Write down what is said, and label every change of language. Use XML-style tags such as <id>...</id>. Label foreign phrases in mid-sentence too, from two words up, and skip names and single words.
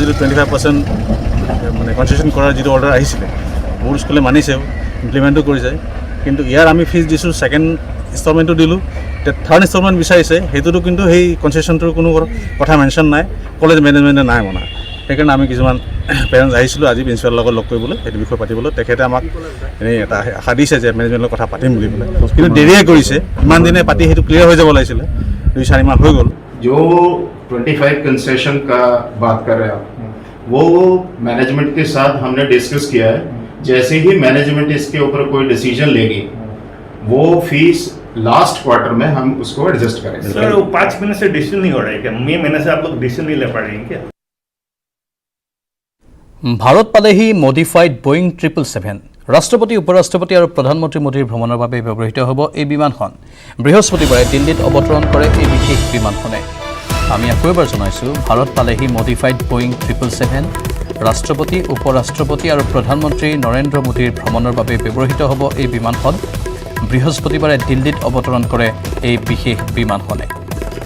<as>যিটো 25% মানে কনচেশ্যন কৰাৰ যিটো অৰ্ডাৰ আহিছিলে বহুত স্কুলে মানিছেও ইমপ্লিমেণ্টো কৰিছে কিন্তু ইয়াৰ আমি ফিজ দিছোঁ</as> <en>second installmentto</en> <as>দিলোঁ এতিয়া</as> <en>third installment</en> <as>বিচাৰিছে সেইটোতো কিন্তু সেই কনচেশ্যনটোৰ কোনো কথা মেনশ্যন নাই</as> <en>college managemente</en> <as>নাই মনা সেইকাৰণে আমি কিছুমান পেৰেণ্টছ আহিছিলোঁ আজি প্ৰিন্সিপালৰ লগত লগ কৰিবলৈ সেইটো বিষয়ে পাতিবলৈ তেখেতে আমাক এনেই এটা আশা দিছে যে মেনেজমেণ্টৰ কথা পাতিম বুলি পেলাই কিন্তু দেৰিয়ে কৰিছে ইমান দিনে পাতি সেইটো ক্লিয়াৰ হৈ যাব লাগিছিলে 2-4 মাহ হৈ গ'ল</as> <hi>जो 25 कंसेशन का बात कर रहे हैं आप वो मैनेजमेंट के साथ हमने डिस्कस किया है जैसे ही मैनेजमेंट इसके ऊपर कोई डिसीजन लेगी वो फीस</hi> <en>last quarter</en> <hi>में हम उसको एडजस्ट करेंगे सर वो 5 महीने से डिसीजन नहीं हो रहा है क्या मई महीने से आप लोग डिसीजन नहीं ले पा रहे हैं क्या</hi> <as>ভাৰত পালেহি মডিফাইড বোয়িং 777 ৰাষ্ট্ৰপতি উপৰাষ্ট্ৰপতি আৰু প্ৰধানমন্ত্ৰী মোদীৰ ভ্ৰমণৰ বাবে ব্যৱহৃত হ'ব এই বিমানখন বৃহস্পতিবাৰে দিল্লীত অৱতৰণ কৰে এই বিশেষ বিমানখনে আমি আকৌ এবাৰ জনাইছোঁ ভাৰত পালেহি মডিফাইড বোয়িং 777 ৰাষ্ট্ৰপতি উপৰাষ্ট্ৰপতি আৰু প্ৰধানমন্ত্ৰী নৰেন্দ্ৰ মোদীৰ ভ্ৰমণৰ বাবে ব্যৱহৃত হ'ব এই বিমানখন বৃহস্পতিবাৰে দিল্লীত অৱতৰণ কৰে এই বিশেষ বিমানখনে</as>